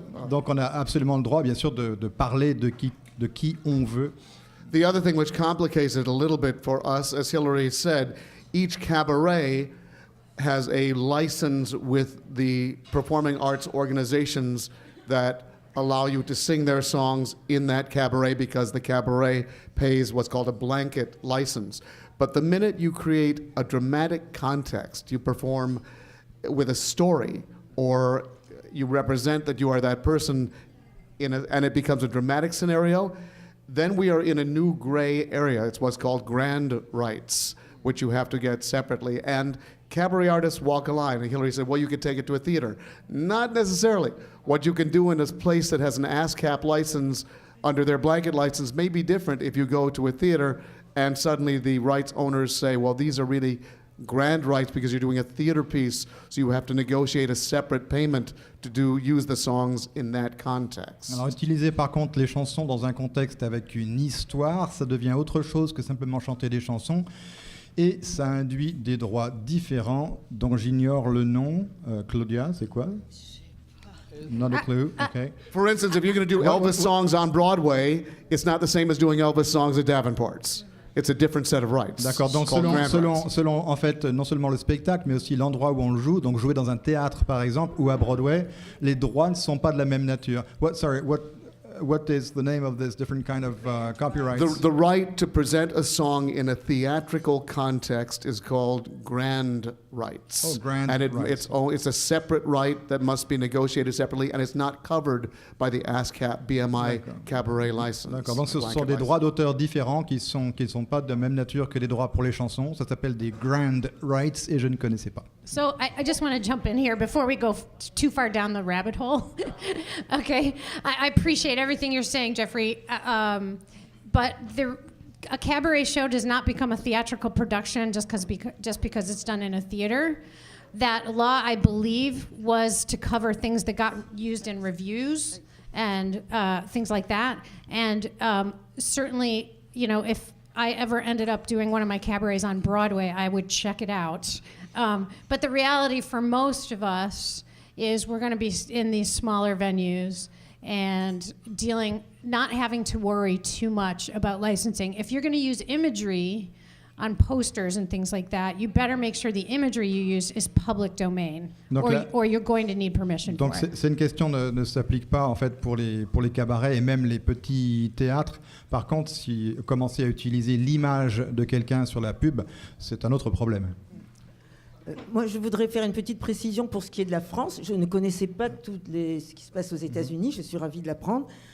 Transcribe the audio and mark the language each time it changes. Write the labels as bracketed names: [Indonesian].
[French] Donc on a absolument le droit, bien sûr, de parler de qui on veut. [English] The other thing which complicates it a little bit for us, as Hilary said, each cabaret has a license with the performing arts organizations that allow you to sing their songs in that cabaret because the cabaret pays what's called a blanket license. But the minute you create a dramatic context, you perform with a story, or you represent that you are that person, and it becomes a dramatic scenario, then we are in a new gray area. It's what's called grand rights, which you have to get separately. And cabaret artists walk a line. And Hilary said, well, you could take it to a theater. Not necessarily. What you can do in a place that has an ASCAP license under their blanket license may be different if you go to a theater and suddenly the rights owners say, well, these are really grand rights because you're doing a theater piece, so you have to negotiate a separate payment to use the songs in that context. [French] Alors utiliser par contre les chansons dans un contexte avec une histoire, ça devient autre chose que simplement chanter des chansons. Et ça induit des droits différents dont j'ignore le nom. [English] Claudia, [French] c'est quoi? [English] Not a clue. Okay. For instance, if you're going to do Elvis songs on Broadway, it's not the same as doing Elvis songs at Davenport's. It's a different set of rights. [French] D'accord, donc selon en fait non seulement le spectacle, mais aussi l'endroit où on le joue, donc jouer dans un théâtre par exemple ou à Broadway, les droits ne sont pas de la même nature. [English] What is the name of this different kind of copyrights? The right to present a song in a theatrical context is called grand rights. Oh, grand rights. It's a separate right that must be negotiated separately, and it's not covered by the ASCAP BMI Cabaret license. [French] D'accord, donc ce sont des droits d'auteur différents qui ne sont pas de même nature que les droits pour les chansons. Ça s'appelle des grand rights et je ne connaissais pas. [English] So I just want to jump in here before we go too far down the rabbit hole. Okay, I appreciate everything you're saying, Jeffery, but a cabaret show does not become a theatrical production just because it's done in a theater. That law, I believe, was to cover things that got used in reviews and things like that. And certainly, you know, if I ever ended up doing one of my cabarets on Broadway, I would check it out. But the reality for most of us is we're going to be in these smaller venues and not having to worry too much about licensing. If you're going to use imagery on posters and things like that, you better make sure the imagery you use is public domain, or you're going to need permission [French] Donc [English] for it. [French] c'est une question ne s'applique pas en fait pour les cabarets et même les petits théâtres. Par contre, si commencer à utiliser l'image de quelqu'un sur la pub, c'est un autre problème. Moi, je voudrais faire une petite précision pour ce qui est de la France. Je ne connaissais pas ce qui se passe aux États-Unis, je suis ravie de l'apprendre.